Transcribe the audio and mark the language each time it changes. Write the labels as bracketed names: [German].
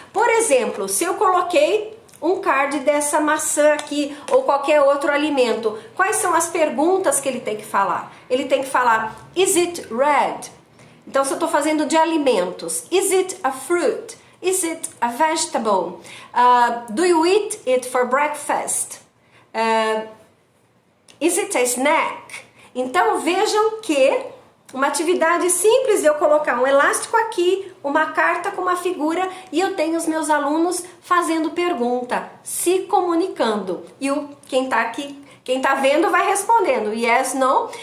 [Portuguese] Por exemplo, se eu coloquei um card dessa maçã aqui ou qualquer outro alimento, quais são as perguntas que ele tem que falar? Ele tem que falar, [English] is it red? [Portuguese] Então, se eu estou fazendo de alimentos, [English] is it a fruit? Is it a vegetable? Do you eat it for breakfast? Is it a snack? [Portuguese] Então, vejam que uma atividade simples de eu colocar um elástico aqui, uma carta com uma figura e eu tenho os meus alunos fazendo pergunta, se comunicando. E quem tá aqui, quem tá vendo vai respondendo [English] yes, no.